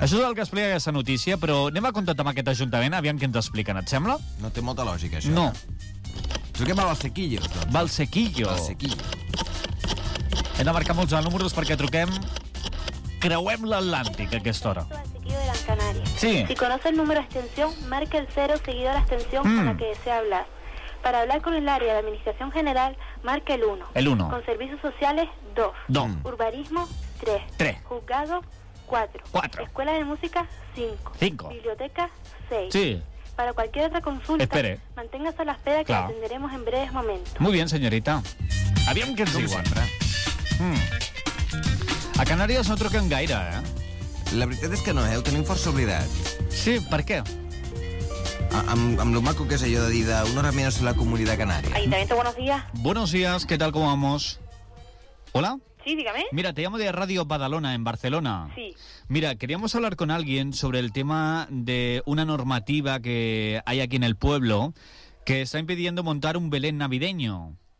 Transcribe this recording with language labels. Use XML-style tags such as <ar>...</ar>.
<ca>Això és el que explica aquesta notícia, però anem a contactar amb aquest Ajuntament, aviam què ens expliquen, et sembla? No té molta lògica, això. No. Truquem a Valsequillo, doncs. Valsequillo. Valsequillo. Hem de marcar molts números perquè truquem... Creuem l'Atlàntic a aquesta hora. Valsequillo de Gran Sí.</ca> <es>Si conoce el número extensión, marque el 0 seguido a la extensión con la que desea hablar. Para hablar con el área de Administración General, marque el 1. El 1. Con servicios sociales, 2. Don. Urbanismo, 3. 3. Juzgado, 4. 4. Escuela de Música, 5. 5. Biblioteca, 6. Sí. Para cualquier otra consulta... Espere. Manténgase a la espera que claro. La atenderemos en breves momentos. Muy bien, señorita. Habían que sí, decir.</es> <ca>A Canarias no truquen gaire, ¿eh? La veritat és que no, ho tenim força oblidat. Sí, per què? Amb lo maco que és allò de dir d'</ca> <es>una hora menos la comunidad canaria. Ayuntamiento, buenos días. Buenos días, ¿qué tal, cómo vamos? ¿Hola? Sí, dígame. Mira, te llamo de Radio Badalona, en Barcelona. Sí. Mira, queríamos hablar con alguien sobre el tema de una normativa que hay aquí en el pueblo que está impidiendo montar un Belén navideño.</es>